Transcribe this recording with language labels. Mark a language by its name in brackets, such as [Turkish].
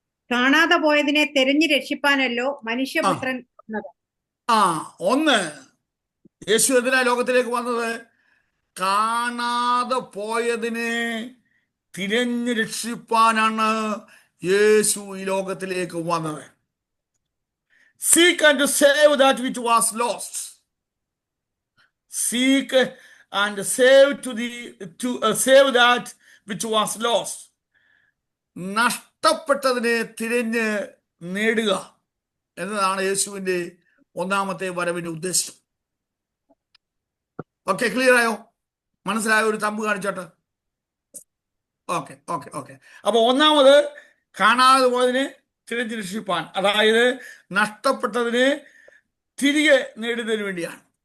[Malayalam] കാണാതെ പോയതിനെ തെരഞ്ഞു രക്ഷിപ്പാനല്ലോ മനുഷ്യപുത്രൻ വന്നത്. ഒന്ന്, യേശു എന്തിനാ ലോകത്തിലേക്ക് വന്നത്? കാണാതെ പോയതിനെ തിരഞ്ഞു രക്ഷിപ്പാനാണ് യേശു ഈ ലോകത്തിലേക്ക് വന്നത്. [English] Seek and save that which was lost. Seek and save save that which was lost. [Malayalam] നഷ്ടപ്പെട്ടതിനെ തിരഞ്ഞ് നേടുക എന്നതാണ് യേശുവിന്റെ ഒന്നാമത്തെ വരവിന്റെ ഉദ്ദേശം. ഓക്കെ, ക്ലിയർ ആയോ? മനസ്സിലായോ? ഒരു തമ്പ് കാണിച്ചോട്ടെ. Okay okay okay. അപ്പൊ ഒന്നാമത് കാണാതെ പോയതിനെ തിരഞ്ഞ് രക്ഷിപ്പാൻ, അതായത് നഷ്ടപ്പെട്ടതിനെ തിരികെ നേടുന്നതിന് വേണ്ടിയാണ്.